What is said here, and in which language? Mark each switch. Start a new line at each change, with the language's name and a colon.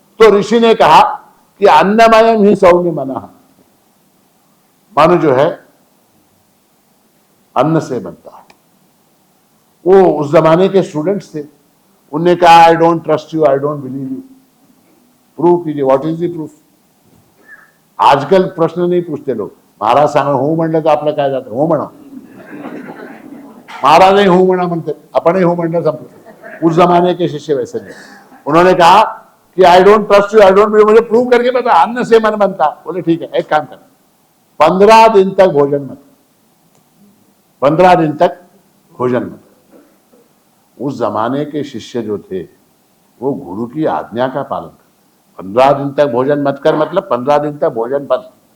Hindi: तो ऋषि ने कहा कि
Sanskrit: अन्नमयम ही सौम्य मनः,
Hindi: मन जो है अन्न से बनता है। वो उस जमाने के स्टूडेंट्स थे, उनने कहा
English: I don't trust you, I don't believe you,
Hindi: proof कीजिए,
English: What is the proof?
Hindi: आजकल प्रश्न नहीं पूछते लोग,
Marathi: महाराज सांगा, हो म्हणलं तर आपलं काय जातं, हो म्हणा, महाराज हो म्हणा म्हणते, आपण हो म्हणलं संपलं।
Hindi: उस जमाने के शिष्य वैसे नहीं, उन्होंने कहा कि
English: I don't trust you, I don't believe,
Hindi: मुझे प्रूव करके बता, अन्न से मन बनता। बोले ठीक है, एक काम कर, 15 दिन तक भोजन मत, 15 दिन तक भोजन मत। उस जमाने के शिष्य जो थे वो गुरु की आज्ञा का पालन कर, 15 दिन तक भोजन मत कर, मतलब 15 दिन तक भोजन बंद।